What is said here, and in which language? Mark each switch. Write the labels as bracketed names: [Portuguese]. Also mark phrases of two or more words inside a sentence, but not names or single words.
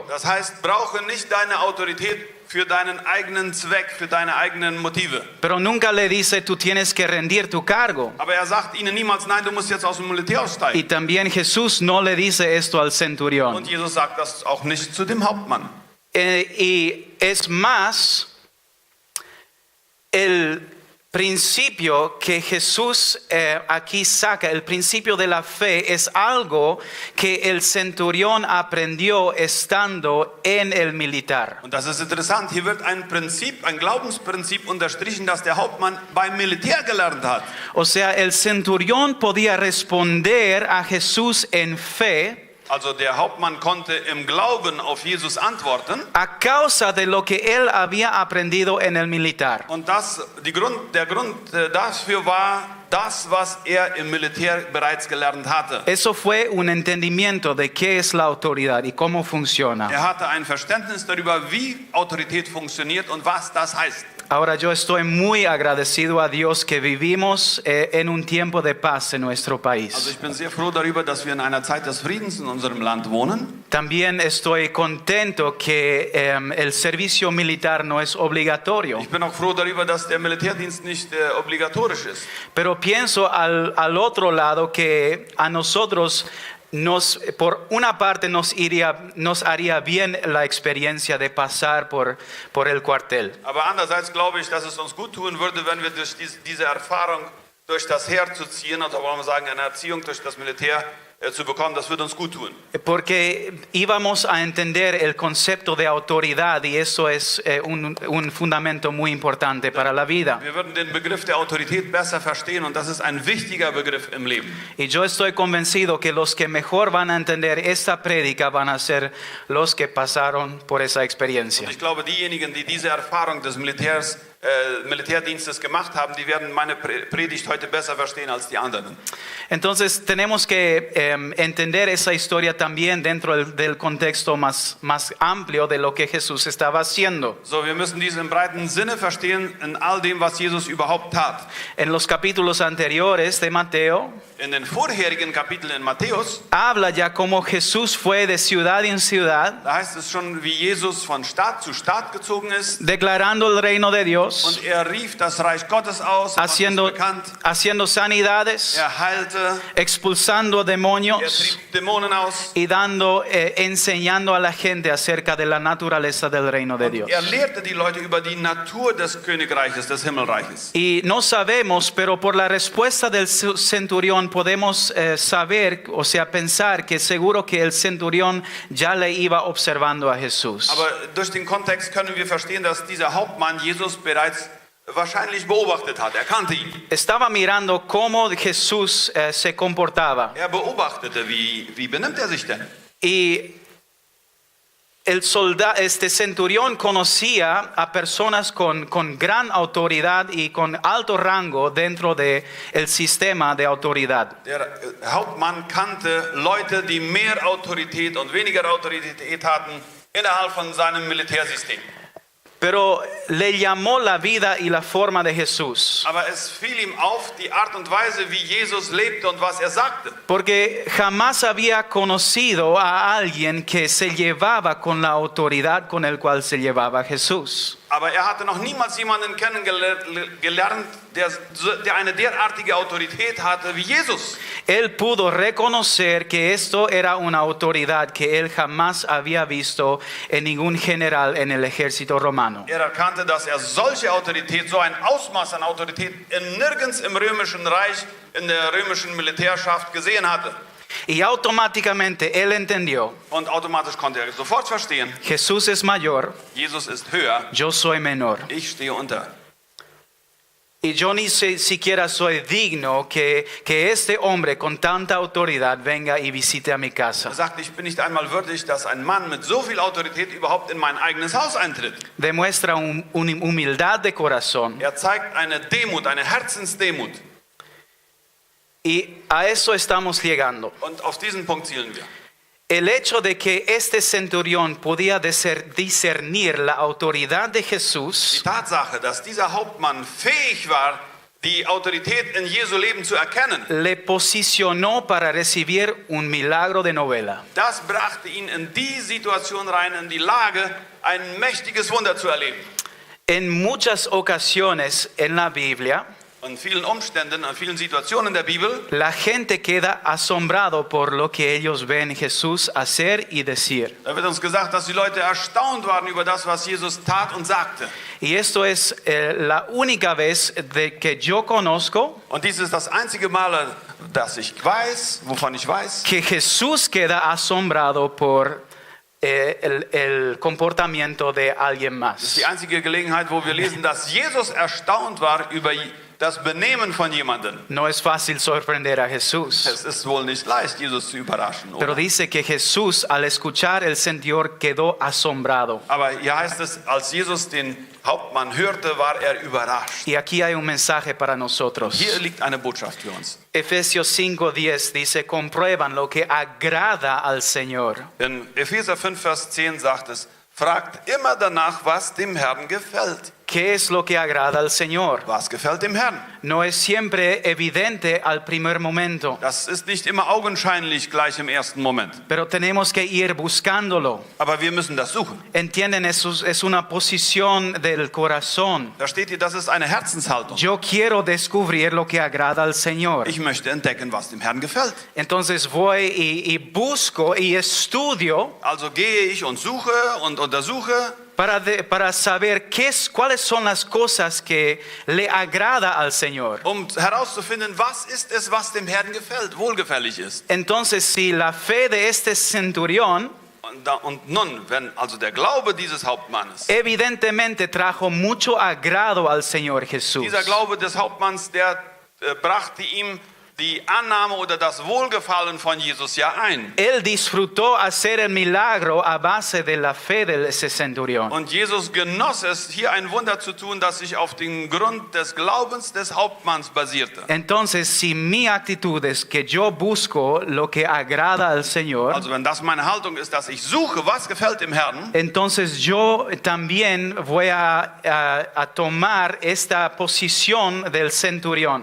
[German] Das heißt, brauche nicht deine Autorität für deinen eigenen Zweck, für deine eigenen Motive. [Spanish] Pero nunca le dice, tú tienes que rendir tu cargo. [German] Aber er sagt ihnen niemals, nein, du musst jetzt aus dem Militär [Spanish] Y [German] aussteigen. [Spanish] también Jesús no le dice esto al centurión. [German] Und Jesus sagt das auch nicht zu dem Hauptmann. [Spanish] Y es más, principio que Jesús aquí saca, el principio de la fe, es algo que el centurión aprendió estando en el militar. [German] Und das ist interessant. Hier wird ein Prinzip, ein Glaubensprinzip unterstrichen, das der Hauptmann beim Militär gelernt hat. [Spanish] O sea, el centurión podía responder a Jesús en fe [German] Also der Hauptmann konnte im Glauben auf Jesus antworten. [Spanish] a causa de lo que él había aprendido en el militar. [German] Und der Grund dafür war das, was er im Militär bereits gelernt hatte. [Spanish] Eso fue un entendimiento de qué es la autoridad y cómo funciona. [German] Er hatte ein Verständnis darüber, wie Autorität funktioniert und was das heißt. [Spanish] Ahora yo estoy muy agradecido a Dios que vivimos en un tiempo de paz en nuestro [German] Also [Spanish] país. [German] ich bin sehr froh darüber, dass wir in einer Zeit des Friedens in unserem Land wohnen. [Spanish] También estoy contento que el servicio militar no es obligatorio. [German] Ich bin auch froh darüber, dass der Militärdienst nicht obligatorisch ist. [Spanish] Pero pienso al otro lado que a nosotros por una parte nos haría bien la experiencia de pasar por el cuartel. [German] Aber andererseits glaube ich, dass es uns gut tun würde, wenn wir durch diese Erfahrung, durch das Heer zu ziehen, oder wollen wir sagen, eine Erziehung durch das Militär zu bekommen, das würde uns gut tun. [Spanish] Porque íbamos a entender el concepto de autoridad y eso es un fundamento muy importante para la vida. [German] Wir würden den Begriff der Autorität besser verstehen und das ist ein wichtiger Begriff im Leben. [Spanish] Y yo estoy convencido que los que mejor van a entender esta prédica van a ser los que pasaron por esa experiencia. [German] Und ich glaube, diejenigen, die diese Erfahrung des Militärdienstes gemacht haben, die werden meine Predigt heute besser verstehen als die anderen. [Spanish] Entonces tenemos que entender esa historia también dentro del contexto más amplio de lo que Jesús estaba haciendo. [German] So, wir müssen dies im breiten Sinne verstehen, in all dem, was Jesus überhaupt tat. [Spanish] En los capítulos anteriores de Mateo, [German] In den vorherigen Kapiteln in Matthäus, [Spanish] habla ya cómo Jesús fue de ciudad en ciudad, [German] da heißt es schon, wie Jesus von Stadt zu Stadt gezogen ist [Spanish] declarando el reino de Dios, [German] und er rief das Reich Gottes aus, machte es bekannt, [Spanish] haciendo sanidades, [German] heilte, [Spanish] expulsando demonios [German] trieb Dämonen aus. [Spanish] y enseñando a la gente acerca de la naturaleza del reino de Dios. [German] Lehrte die Leute über die Natur des Königreiches, des Himmelreiches. [Spanish] Y no sabemos, pero por la respuesta del centurión podemos saber, o sea, pensar que seguro que el centurión ya le iba observando a Jesús. [German] Aber durch den Kontext können wir verstehen, dass dieser Hauptmann Jesus bereits wahrscheinlich beobachtet hat. Er kannte ihn. [Spanish] Estaba mirando cómo Jesús se comportaba. [German] Er beobachtete, wie benimmt er sich denn? [Spanish] Y este centurión conocía a personas con gran autoridad y con alto rango dentro del sistema de autoridad. [German] Der Hauptmann kannte Leute, die mehr Autorität und weniger Autorität hatten innerhalb von seinem Militärsystem. [Spanish] Pero le llamó la vida y la forma de Jesús. [German] Aber es fiel ihm auf die Art und Weise, wie Jesus lebte und was er sagte. [Spanish] Porque jamás había conocido a alguien que se llevaba con la autoridad con el cual se llevaba Jesús. [German] Aber er hatte noch niemals jemanden kennengelernt, der eine derartige Autorität hatte wie Jesus. [Spanish] Él pudo reconocer que esto era una autoridad que él jamás había visto en ningún general en el ejército romano. [German] Er erkannte, dass er solche Autorität, so ein Ausmaß an Autorität nirgends im römischen Reich, in der römischen Militärschaft gesehen hatte. [Spanish] Y automáticamente él entendió, [German] Und automatisch konnte er sofort verstehen, [Spanish] Jesús es mayor, [German] Jesus ist höher, [Spanish] yo soy menor. [German] ich stehe unter. [Spanish] Y yo ni siquiera soy digno que este hombre con tanta autoridad venga y visite a mi casa. [German] Er sagt, ich bin nicht einmal würdig, dass ein Mann mit so viel Autorität überhaupt in mein eigenes Haus eintritt. [Spanish] Demuestra una humildad de corazón. [German] Er zeigt eine Demut, eine Herzensdemut. [Spanish] Y a eso estamos llegando. [German] Und auf diesen Punkt zielen wir. [Spanish] El hecho de que este centurión podía discernir la autoridad de [German] Die [Spanish] Jesús [German] Tatsache, dass dieser Hauptmann fähig war, die Autorität in Jesu Leben zu erkennen, [Spanish] le posicionó para recibir un milagro de novela. [German] das brachte ihn in die Situation rein, in die Lage, ein mächtiges Wunder zu erleben. [Spanish] En muchas ocasiones en la Biblia, [German] in vielen Umständen, in vielen Situationen der Bibel, [Spanish] la gente queda asombrado por lo que ellos ven Jesús hacer y decir. [German] da wird uns gesagt, dass die Leute erstaunt waren über das, was Jesus tat und sagte. [Spanish] Y esto es la única vez de que yo conozco [German] Und dies ist das einzige Mal, dass ich weiß, wovon ich weiß, [Spanish] que Jesús queda asombrado por el comportamiento de alguien [German] das ist [Spanish] más. [German] die einzige Gelegenheit, wo wir lesen, dass Jesus erstaunt war über das Benehmen von jemandem. [Spanish] No es fácil sorprender a Jesús, [German] Es ist wohl nicht leicht, Jesus zu überraschen, [Spanish] pero [German] oder? [Spanish] dice que Jesús al escuchar el Señor quedó asombrado. [German] Aber hier heißt es, als Jesus den Hauptmann hörte, war er überrascht. [Spanish] Y aquí hay un mensaje para nosotros. [German] Hier liegt eine Botschaft für uns. [Spanish] Efesios 5:10 dice, comprueban lo que agrada al Señor. [German] In Epheser 5, Vers 10 sagt es, fragt immer danach, was dem Herrn gefällt. [Spanish] ¿Qué es lo que agrada al Señor? [German] Was gefällt dem Herrn? [Spanish] No es siempre evidente al primer momento, [German] Das ist nicht immer augenscheinlich gleich im ersten Moment. [Spanish] pero tenemos que ir buscándolo. [German] Aber wir müssen das suchen. [Spanish] Entienden, es una posición del corazón. [German] Da steht hier, das ist eine Herzenshaltung. [Spanish] Yo quiero descubrir lo que agrada al Señor. [German] Ich möchte entdecken, was dem Herrn gefällt. [Spanish] Entonces voy y busco y estudio [German] Also gehe ich und suche und untersuche, [Spanish] para saber cuáles son las cosas que le agrada al Señor. [German] um herauszufinden, was ist es, was dem Herrn gefällt, wohlgefällig ist. [Spanish] Entonces, si la fe de este centurión [German] Und nun, wenn also der Glaube dieses Hauptmannes, [Spanish] evidentemente trajo mucho agrado al Señor Jesús. [German] dieser Glaube des Hauptmanns, der brachte ihm die Annahme oder das Wohlgefallen von Jesus ja ein. [Spanish] Él disfrutó hacer el milagro a base de la fe de ese centurión. [German] Und Jesus genoss es, hier ein Wunder zu tun, das sich auf den Grund des Glaubens des Hauptmanns basierte. [Spanish] Entonces, si mi actitud es que yo busco lo que agrada al Señor, [German] Also wenn das meine Haltung ist, dass ich suche, was gefällt dem Herrn, [Spanish] entonces yo también voy a tomar esta posición del centurión.